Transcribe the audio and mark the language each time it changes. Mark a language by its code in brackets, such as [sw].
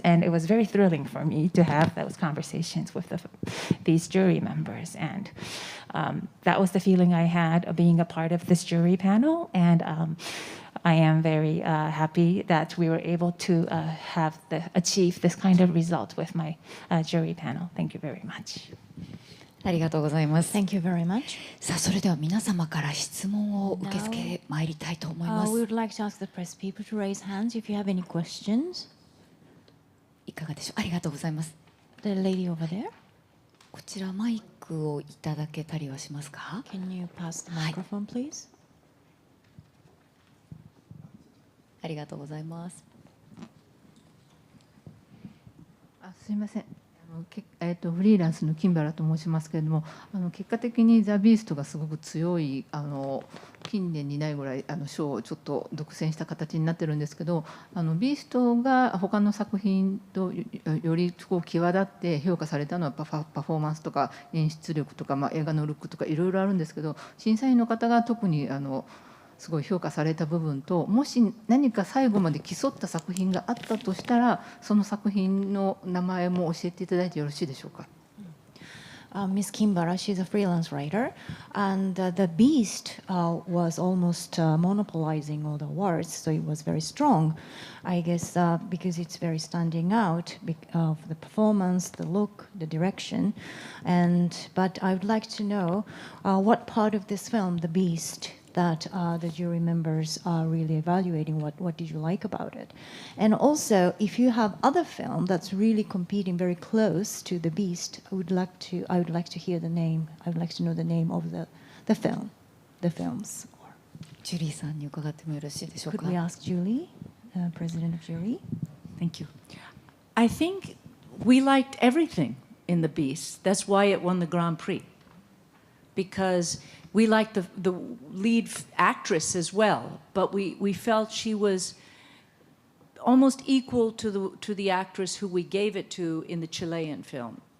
[en] And it was very thrilling for me to have those conversations with these jury members. And that was the feeling I had of being a part of this jury panel. And I am very happy that we were able to achieve this kind of result with my jury panel. Thank you very much. [ja] ありがとうございます。 [en] Thank you very much. [ja] さあ、それでは皆様から質問を受け付け参りたいと思います。 [en] We would like to ask the press people to raise hands if you have any questions. [ja] いかがでしょう。ありがとうございます。 [en] The lady over there. [ja] こちらマイクをいただけたりはしますか。 [en] Can you pass the microphone, please? [ja] ありがとうございます。すみません。フリーランスの金原と申しますけれども、結果的にザ・ビーストがすごく強い近年にないぐらい賞をちょっと独占した形になってるんですけど、ビーストが他の作品とより際立って評価されたのはパフォーマンスとか演出力とか、映画のルックとかいろいろあるんですけど、審査員の方が特にすごい評価された部分と、もし何か最後まで競った作品があったとしたら、その作品の名前も教えていただいてよろしいでしょうか。 [en] Miss Kimbara, she's a freelance writer, and The Beast was almost monopolizing all the awards, so it was very strong. I guess because it's very standing out of the performance, the look, the direction, but I would like to know what part of this film, The Beast, that the jury members are really evaluating. What did you like about it? And also, if you have other film that's really competing very close to The Beast, I would like to hear the name. I would like to know the name of the films. [ja] ジュリーさんに伺ってもよろしいでしょうか。 [en] Could we ask Julie, President of Jury? Thank you. I think we liked everything in The Beast. That's why it won the Grand Prix. Because we liked the lead actress as well, but we felt she was almost equal to the actress who we gave it to in the Chilean film.